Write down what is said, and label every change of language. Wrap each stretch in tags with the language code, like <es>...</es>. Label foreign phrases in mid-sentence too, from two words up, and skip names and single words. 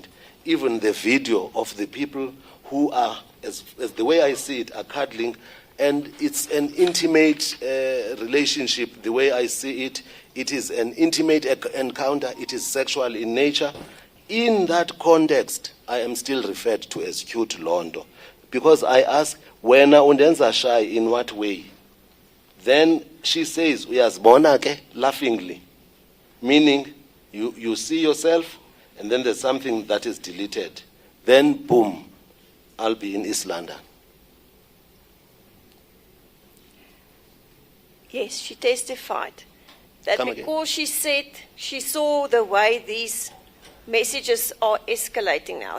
<en>Even the video of the people who are, as the way I see it, are cuddling, and it's an intimate relationship, the way I see it. It is an intimate encounter, it is sexual in nature. In that context, I am still referred to as cute londo. Because I ask,</en> <xh>wena undenza shy,</xh> <en>in what way? Then she says,</en> <xh>uyazibona ke, laughingly.</xh> <en>Meaning, you see yourself, and then there's something that is deleted. Then, boom, I'll be in East London. Yes, she testified that Come because she said she saw the way these messages are escalating now.</en>